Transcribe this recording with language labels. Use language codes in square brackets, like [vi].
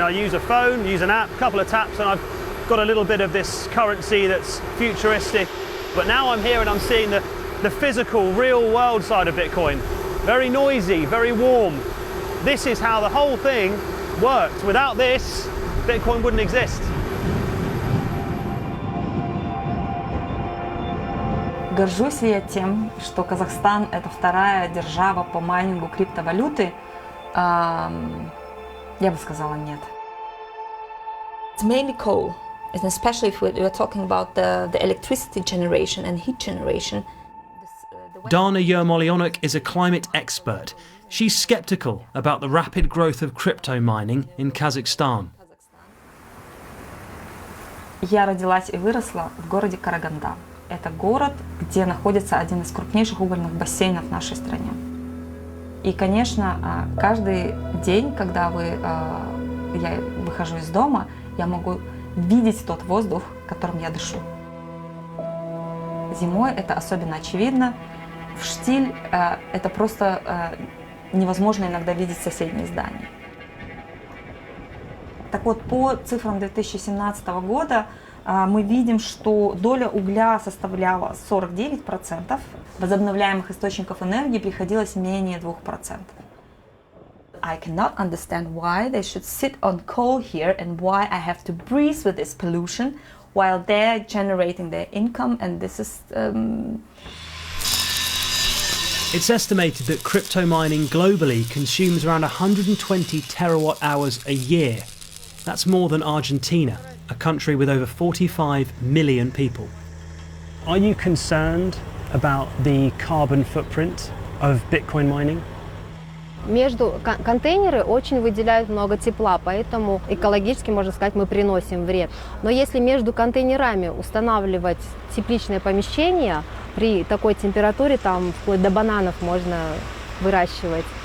[en] I use a phone, use an app, a couple of taps, and I've got a little bit of this currency that's futuristic. But now I'm here and I'm seeing the physical, real world side of Bitcoin. Very noisy, very warm. This is how the whole thing worked. Without this, Bitcoin wouldn't exist. [ru] Горжусь ли я тем, что Казахстан – это вторая держава по майнингу криптовалюты? Я бы сказала нет. [en] It's mainly coal, and especially if we're talking about the electricity generation and heat generation. Dana Yermolyanok is a climate expert. She's sceptical about the rapid growth of crypto mining in Kazakhstan. [ru] Я родилась и выросла в городе Караганда. Это город, где находится один из крупнейших угольных бассейнов в нашей стране. И, конечно, каждый день, когда я выхожу из дома, я могу видеть тот воздух, которым я дышу. Зимой это особенно очевидно. В штиль это просто невозможно иногда видеть соседние здания. Так вот, по цифрам 2017 года мы видим, что доля угля составляла 49%, возобновляемых источников энергии приходилось менее 2%. [en] I cannot understand why they should sit on coal here and why I have to breathe with this pollution while they're generating their income, and this is... It's estimated that crypto mining globally consumes around 120 terawatt hours a year. That's more than Argentina, a country with over 45 million people. Are you concerned about the carbon footprint of Bitcoin mining? [ru] Контейнеры очень выделяют много тепла, поэтому экологически, можно сказать, мы приносим вред. Но если между контейнерами устанавливать тепличное помещение, при такой температуре там вплоть до бананов можно выращивать.